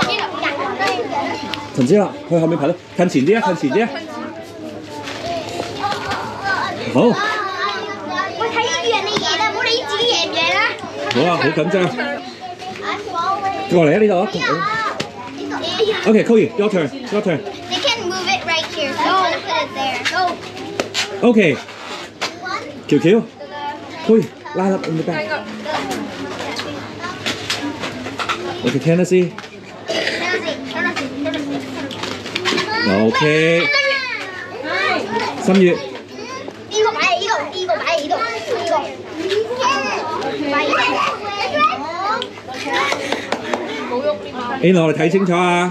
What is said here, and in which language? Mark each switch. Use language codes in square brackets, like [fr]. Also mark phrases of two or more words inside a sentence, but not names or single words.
[yue] 陳子樂，去後面排隊，近前啲啊，近前啲啊。好。我睇呢樣嘅嘢啦，唔好理自己贏唔贏啦。好啊，好緊張。過嚟啊，呢度啊。 [en] Okay, Chloe, your turn. Your turn. They can move it right here, so I'm gonna put it there. Go. Okay. 喬喬 ，Chloe, line up in the back. Okay, Tennessee. Okay. [yue] 心月。呢個擺喺呢度，呢個擺喺呢度，呢個擺喺呢度。 A 我哋睇清楚啊！